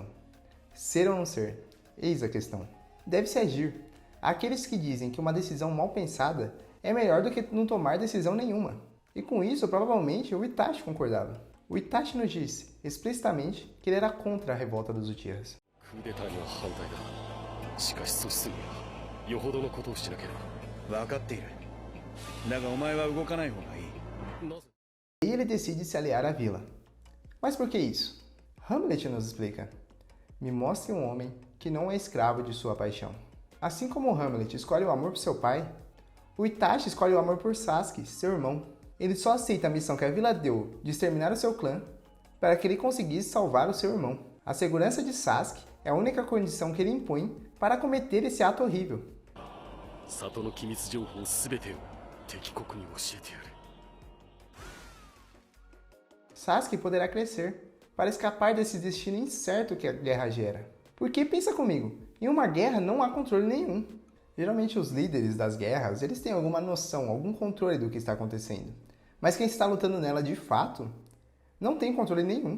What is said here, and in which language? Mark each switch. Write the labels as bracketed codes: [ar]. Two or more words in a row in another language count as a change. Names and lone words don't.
[pt] Ser ou não ser? Eis a questão. Deve-se agir. Há aqueles que dizem que uma decisão mal pensada é melhor do que não tomar decisão nenhuma. E com isso, provavelmente, o Itachi concordava. O Itachi nos disse explicitamente que ele era contra a revolta dos Uchihas. [ja] クーデターには反対だ。しかし阻止するにはよほどのことをしなければ。分かっている。だがお前は動かない方がいい。なぜ？ [pt] E ele decide se aliar à vila. Mas por que isso? Hamlet nos explica. Me mostre um homem que não é escravo de sua paixão. Assim como Hamlet escolhe o amor por seu pai, o Itachi escolhe o amor por Sasuke, seu irmão. Ele só aceita a missão que a vila deu de exterminar o seu clã para que ele conseguisse salvar o seu irmão. A segurança de Sasuke é a única condição que ele impõe para cometer esse ato horrível. [ja] 里の機密情報すべてを敵国に教えてやる。 [pt] Sasuke poderá crescer para escapar desse destino incerto que a guerra gera. Porque pensa comigo, em uma guerra não há controle nenhum. Geralmente os líderes das guerras, eles têm alguma noção, algum controle do que está acontecendo. Mas quem está lutando nela de fato, não tem controle nenhum.